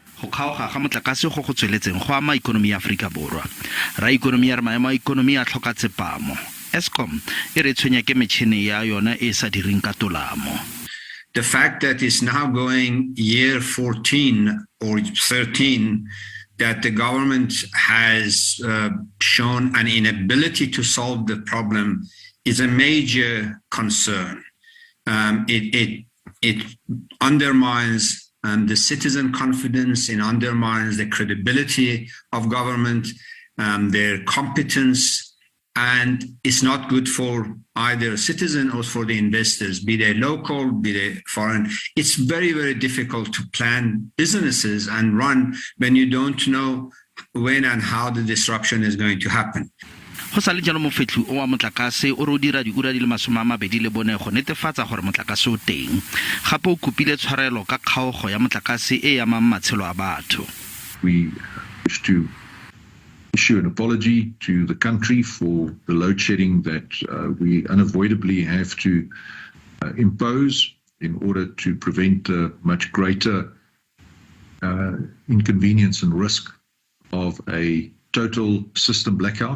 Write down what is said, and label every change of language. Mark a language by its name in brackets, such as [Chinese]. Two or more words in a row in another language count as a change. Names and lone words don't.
[Tswana] go kgaoga ga motlakase go tsweletseng go ama ikonomi ya Afrika Borwa. Ra ikonomi ya maemo a ikonomi a tlhoka tsepamo. Eskom e re tshwenya ke metšhene ya yona e sa direng ka tolamo. [English] The fact that it's now going year 14 or 13 that the government has shown an inability to solve the problem is a major concern. It undermines the citizen confidence, it undermines the credibility of government, their competence, and it's not good for either a citizen or for the investors, be they local, be they foreign. It's very, very difficult to plan businesses and run when you don't know when and how the disruption is going to happen. [Tswana] Go sa le jalo mofetli o wa motlakase o re dira diura di le 24 go netefatsa gore motlakase o teng. Gape o kopile tshwarelo ka kgaogo ya motlakase e amang matshelo a batho. [English] We wish to issue an apology to the country for the load shedding that we unavoidably have to impose in order to prevent a much greater inconvenience and risk of a total system blackout.